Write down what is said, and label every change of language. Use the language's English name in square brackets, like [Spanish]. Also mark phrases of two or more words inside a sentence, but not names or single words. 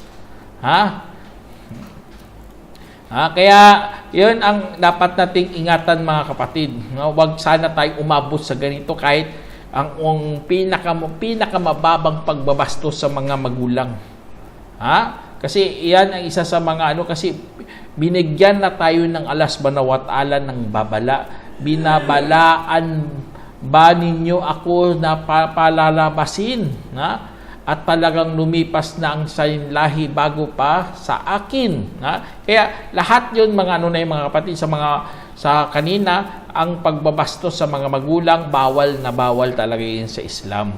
[Filipino] Kaya yun ang dapat nating ingatan mga kapatid. Huwag sana tayo umabot sa ganito kahit ang pinakamababang pagbabastos sa mga magulang. Kasi iyan ang isa sa mga kasi binigyan na tayo ng Allah [Arabic] سبحانه وتعالى [Filipino] ng babala. Binabalaan ba ninyo ako na palalabasin at talagang lumipas na ang lahi bago pa sa akin. Kaya lahat yun mga mga kapatid sa kanina, ang pagbabastos sa mga magulang, bawal na bawal talaga yun sa Islam.